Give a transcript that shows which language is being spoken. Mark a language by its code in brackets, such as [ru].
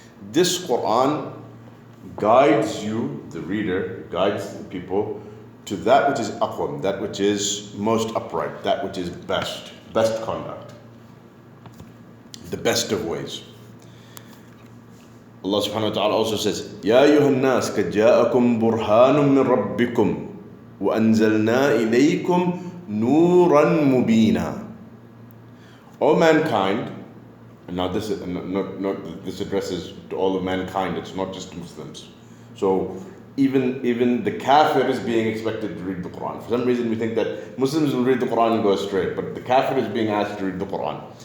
[en] This Qur'an guides you, the reader, guides the people to that which is aqwam, that which is most upright, that which is best conduct, the best of ways. Allah subhanahu wa ta'ala also says, [ar] يَا أَيُّهَا النَّاسِ قَدْ جَاءَكُمْ بُرْهَانٌ مِّن رَبِّكُمْ وَأَنزَلْنَا إِلَيْكُمْ نُورًا مُبِينًا. [en] O mankind, and now this addresses to all of mankind, it's not just Muslims. So even the kafir is being expected to read the Quran. For some reason we think that Muslims will read the Quran and go astray, but the kafir is being asked to read the Quran.